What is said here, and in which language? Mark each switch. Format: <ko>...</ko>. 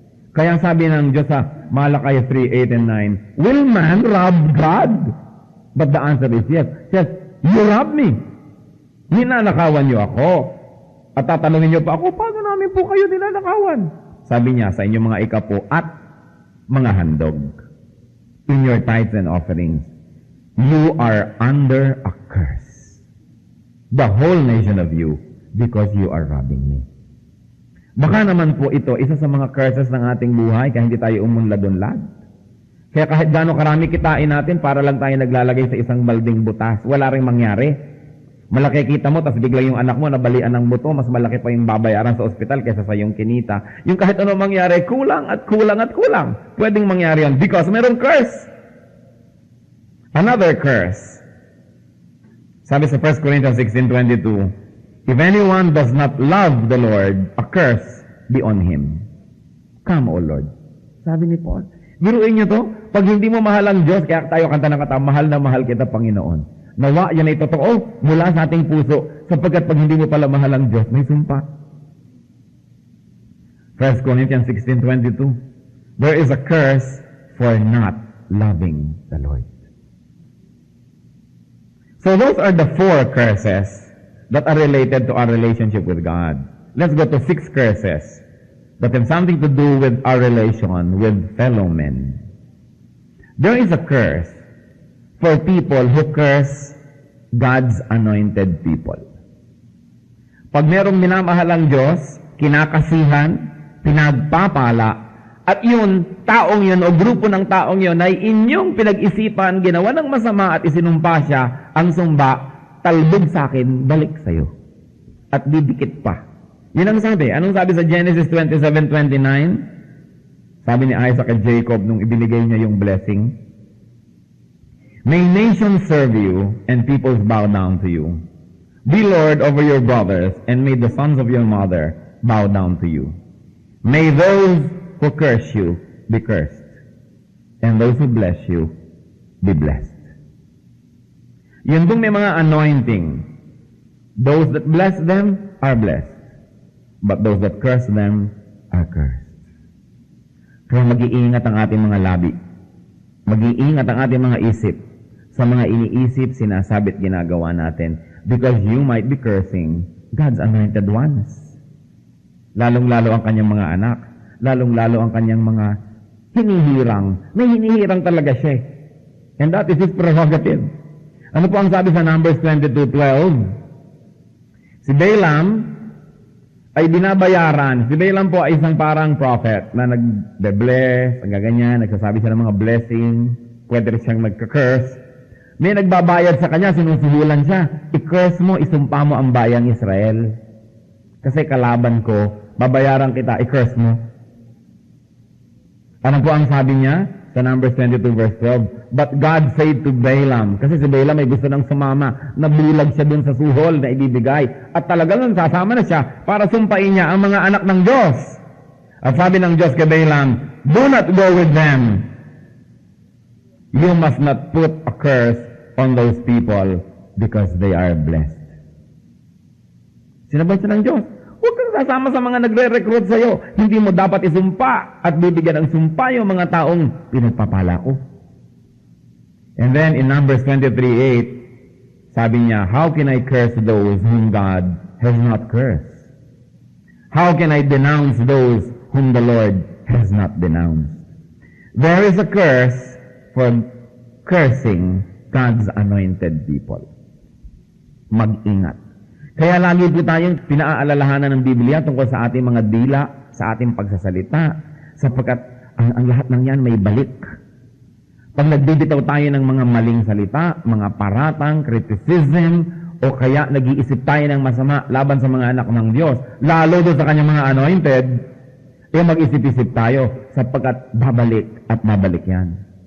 <tl>Kaya sabi ng Diyos sa</tl> <en>Malakay 3, 8 and 9, will man rob God? But the answer is yes. Yes, you rob me.</en> <tl>Ninanakawan niyo ako. At tatanungin niyo pa ako, paano namin po kayo ninanakawan? Sabi niya sa inyong mga ikapo at mga handog.</tl> <en>In your tithes and offerings, you are under a curse. The whole nation of you, because you are robbing me.</en> <tl>Baka naman po ito, isa sa mga curses ng ating buhay, kaya hindi tayo umunlad-unlad. Kaya kahit gaano karami kitain natin, para lang tayo naglalagay sa isang balding butas, wala ring mangyari. Malaki kita mo, tapos biglang yung anak mo nabalian ng buto, mas malaki pa yung babayaran sa ospital kaysa sa yung kinita. Yung kahit ano mangyari, kulang at kulang at kulang. Pwedeng mangyari yan because mayroong curse.</tl> <en>Another curse.</en> <tl>Sabi sa</tl> <en>1 Corinthians 16:22, if anyone does not love the Lord, a curse be on him. Come, O Lord.</en> <tl>Sabi ni Paul. Biruin niyo to, pag hindi mo mahal ang Diyos, kaya tayo kanta ng kata, mahal na mahal kita, Panginoon. Nawa, yan ay totoo mula sa ating puso, sapagkat pag hindi mo pala mahal ang Diyos, may sumpa.</tl> <en>1 Corinthians 16:22, there is a curse for not loving the Lord. So those are the 4 curses that are related to our relationship with God. Let's go to 6 curses that have something to do with our relation with fellow men. There is a curse for people who curse God's anointed people.</en> <tl>Pag merong minamahal ang Diyos, kinakasihan, pinagpapala, at yun, taong yun o grupo ng taong yun ay inyong pinag-isipan, ginawa ng masama at isinumpa siya, ang sumba, talbog sa akin, balik sa'yo. At didikit pa. Yun ang sabi. Anong sabi sa Genesis 27:29? Sabi ni Isaac at Jacob nung ibinigay niya yung blessing,</tl> <en>may nations serve you, and peoples bow down to you. Be Lord over your brothers, and may the sons of your mother bow down to you. May those who curse you be cursed, and those who bless you be blessed.</en> <tl>Yun dong may mga anointing.</tl> <en>Those that bless them are blessed, but those that curse them are cursed.</en> <tl>Kaya mag-iingat ang ating mga labi. Mag-iingat ang ating mga isip sa mga iniisip, sinasabit, ginagawa natin.</tl> <en>because you might be cursing God's anointed ones.</en> <tl>Lalong-lalo ang kanyang mga anak, lalong-lalo ang kanyang mga hinihirang. May hinihirang talaga siya.</tl> <en>And that is his prerogative.</en> <tl>Ano po ang sabi sa Numbers 22:12? Si Balaam ay binabayaran. Si Balaam po ay isang parang prophet na nag-bless, ganyan, nagsasabi siya ng mga blessing, pwede rin siyang nagka-curse. May nagbabayad sa kanya, sinusuhulan siya. I-curse mo, isumpa mo ang bayang Israel. Kasi kalaban ko, babayaran kita, i-curse mo. Ano po ang sabi niya? Sa Numbers 22:12.</tl> <en>But God said to Balaam,</en> <tl>kasi si Balaam ay gusto nang sumama, nabulag siya dun sa suhol na ibibigay. At talagang sasama na siya para sumpain niya ang mga anak ng Diyos. At sabi ng Diyos kay Balaam,</tl> <en>do not go with them. You must not put a curse on those people because they are blessed.</en> <tl>Sinabay siya ng Diyos, huwag kang sasama sa mga nagre-recruit sa'yo. Hindi mo dapat isumpa at bibigyan ng sumpa yung mga taong pinagpapala ko.</tl> <en>And then in Numbers 23:8,</en> <tl>sabi niya,</tl> <en>how can I curse those whom God has not cursed? How can I denounce those whom the Lord has not denounced? There is a curse for cursing God's anointed people.</en> <tl>Mag-ingat. Kaya lagi po tayong pinaaalalahanan ng Biblia tungkol sa ating mga dila, sa ating pagsasalita, sapagkat ang lahat ng yan may balik. Pag nagbibitaw tayo ng mga maling salita, mga paratang, criticism, o kaya nag-iisip tayo ng masama laban sa mga anak ng Diyos, lalo doon sa kanyang mga anointed, mag-isip-isip tayo sapagkat babalik at babalik yan.</tl>